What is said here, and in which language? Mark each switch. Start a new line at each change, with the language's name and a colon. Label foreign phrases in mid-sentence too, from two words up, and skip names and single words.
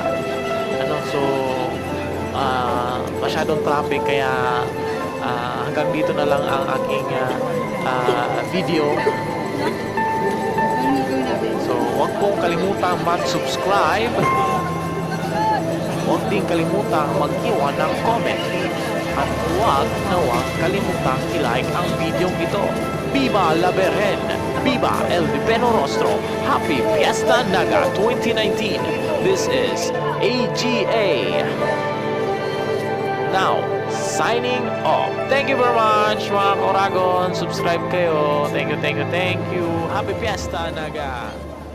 Filipino: So masyadong traffic kaya hanggang dito na lang ang aking video. So huwag pong kalimutang mag-subscribe, huwag din kalimutang mag-iwan ng comment, at huwag kalimutang i-like ang video ito.
Spanish: Viva la Virgen! Viva el Divino Rostro!
English: Happy Fiesta Naga 2019! This is AGA. Now, signing off. Thank you very much
Filipino: mga ka-Oragon. Subscribe kayo.
English: Thank you. Happy Fiesta Naga!